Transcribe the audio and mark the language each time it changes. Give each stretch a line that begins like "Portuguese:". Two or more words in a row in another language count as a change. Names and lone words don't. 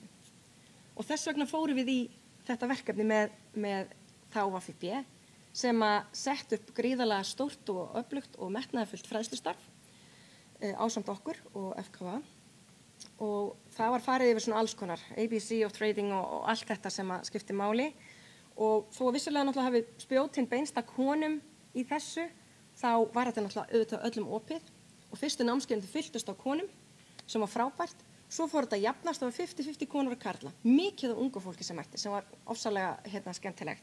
Icelandic: Og þess vegna fórum við í þetta verkefni með þá VFB, sem að sett upp gríðarlega stórt og öflugt og metnaðarfullt fræðslustarf ásamt okkur og FKA. Og það var farið yfir svona alls konar,
English: ABC of trading
Icelandic: og allt þetta sem að skipti máli. Og þó vissulega náttúrulega hafi spjótin beinst að konum í þessu, þá var þetta náttúrulega auðvitað öllum opið. Og fyrstu námskeiðin fylltust á konum, sem var frábært. Svo fór þetta jafnast og var 50-50 konur og karla. Mikið af ungu fólki sem mætti, sem var ofsalega skemmtilegt.